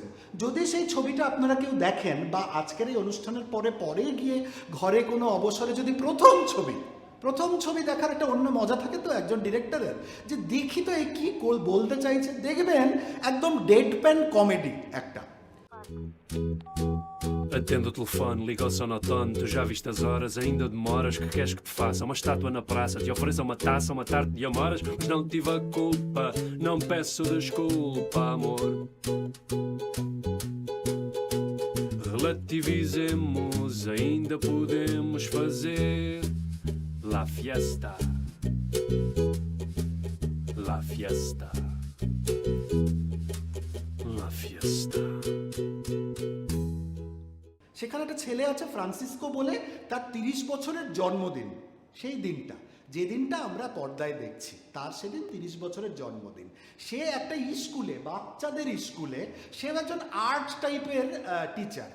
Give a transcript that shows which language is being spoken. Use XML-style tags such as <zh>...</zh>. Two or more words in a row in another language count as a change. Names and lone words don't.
<bn>যদি সেই ছবিটা আপনারা কেউ দেখেন বা আজকের এই অনুষ্ঠানের পরে গিয়ে ঘরে কোনো অবসরে যদি প্রথম ছবি দেখার একটা অন্য মজা থাকে তো একজন ডিরেক্টরের, যে দেখি তো এই কি বলতে চাইছে, দেখবেন একদম</bn> <en>dead pan comedy</en> <bn>একটা।</bn> <pt>Atende o telefone, liga ao sonotone. Tu já viste as horas, ainda demoras. Que queres que te faça? Uma estátua na praça, te ofereça uma taça, uma tarde de amoras. Mas não tive a culpa, não peço desculpa, amor. Relativizemos, ainda podemos fazer</pt> <es>la fiesta. La fiesta. La fiesta.</es> <bn>সেখানে একটা ছেলে আছে ফ্রান্সিসকো বলে, তার 30 বছরের জন্মদিন। সেই দিনটা, যে দিনটা আমরা পর্দায় দেখছি, তার সেদিন 30 বছরের জন্মদিন। সে একটা স্কুলে, বাচ্চাদের স্কুলে, সে একজন আর্ট টাইপের টিচার।</bn>